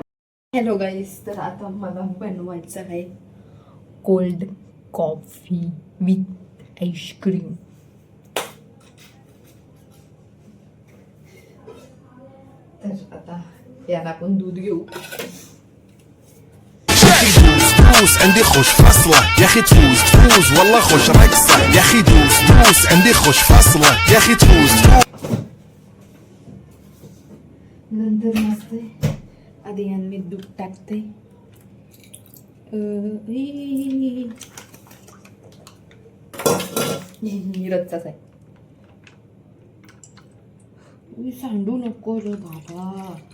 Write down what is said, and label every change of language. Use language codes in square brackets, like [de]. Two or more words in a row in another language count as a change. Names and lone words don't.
[en] Hello guys. [mr] तर आता मला बनवायचं आहे [en] cold coffee with ice cream. [mr] तर आता याला आपण दूध घेऊ. [ar] دوس عندي خوش فصلة يا اخي تفوز والله خوش رقصة يا اخي دوس عندي خوش فصلة يا اخي تفوز. [mr] नंतर मस्त आधी मी दूध टाकते. रच्चाच आहे. सांडू नको रे बाबा.